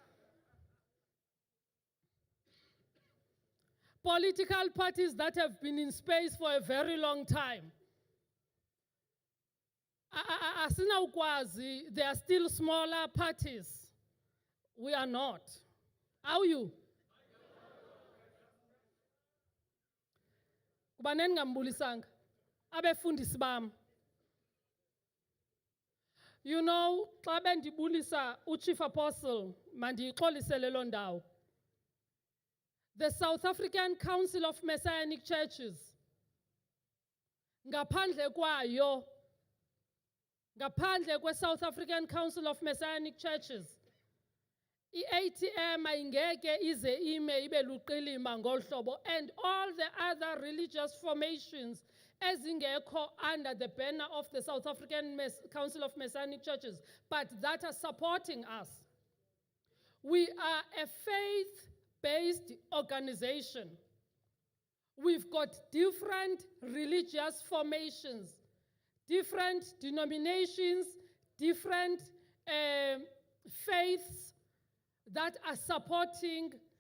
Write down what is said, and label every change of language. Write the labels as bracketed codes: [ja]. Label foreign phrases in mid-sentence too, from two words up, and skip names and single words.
[en] Political parties that have been in space for a very long time. Asinawukwazi, they are still smaller parties. We are not. Are you? [xh] Kubaneni ngambulisanga? Abefundisi bam. [en] You know, [xh] xa bendibulisa uChief Apostle, mandiyixolisele loo ndawo. [en] The South African Council of Messianic Churches, [xh] ngaphandle kwayo, ngaphandle kwe-South African Council of Messianic Churches, i-ATM ayingeke ize ime ibe luqilima ngolu hlobo, [en] and all the other religious formations ezingekho under the banner of the South African Council of Messianic Churches, but that are supporting us. We are a faith-based organization. We've got different religious formations, different denominations, different faiths that are supporting